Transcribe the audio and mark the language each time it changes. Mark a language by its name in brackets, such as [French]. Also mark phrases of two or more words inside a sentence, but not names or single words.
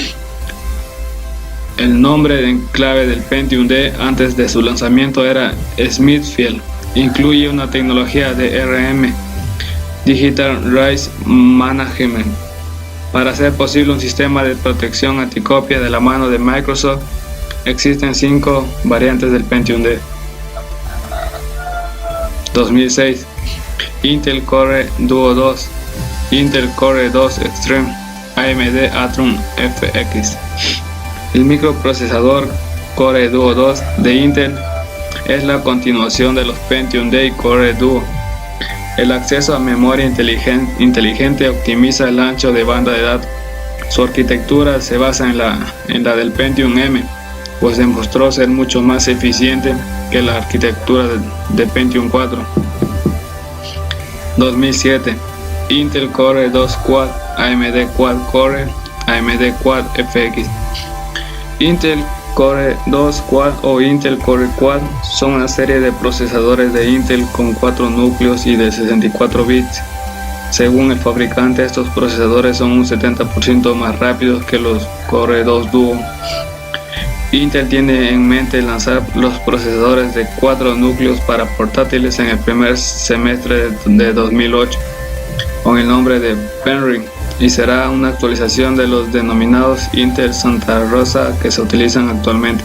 [Spanish] El nombre en clave del Pentium-D antes de su lanzamiento era Smithfield. Incluye una tecnología de DRM, [English] Digital Rights Management, [Spanish] para hacer posible un sistema de protección anticopia de la mano de Microsoft. Existen 5 variantes del Pentium-D. 2006. Intel Core Duo 2, Intel Core 2 Extreme, AMD Atom FX. El microprocesador Core Duo 2 de Intel es la continuación de los Pentium-D y Core Duo. El acceso a memoria inteligente optimiza el ancho de banda de datos. Su arquitectura se basa en la del Pentium-M, pues demostró ser mucho más eficiente que la arquitectura de Pentium 4. 2007. Intel Core 2 Quad, AMD Quad Core, AMD Quad FX. Intel Core 2 Quad o Intel Core Quad son una serie de procesadores de Intel con 4 núcleos y de 64 bits. Según el fabricante, estos procesadores son un 70% más rápidos que los Core 2 Duo. Intel tiene en mente lanzar los procesadores de 4 núcleos para portátiles en el primer semestre de 2008 con el nombre de Penryn, y será una actualización de los denominados Intel Santa Rosa que se utilizan actualmente.